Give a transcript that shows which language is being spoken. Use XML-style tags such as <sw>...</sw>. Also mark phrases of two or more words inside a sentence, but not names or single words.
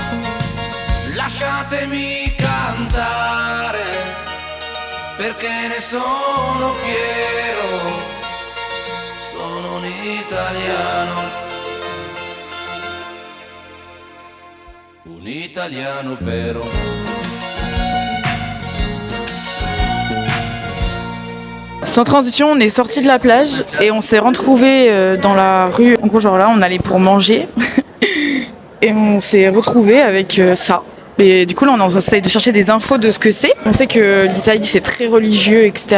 <it>lasciatemi cantare perché ne sono fiero, sono un italiano. Un italiano vero.</it> <fr>Sans transition, on est sorti de la plage et on s'est retrouvé dans la rue. En gros, genre là, on allait pour manger et on s'est retrouvé avec ça. Et du coup, là, on essaye de chercher des infos de ce que c'est. On sait que l'Italie, c'est très religieux, etc.</fr>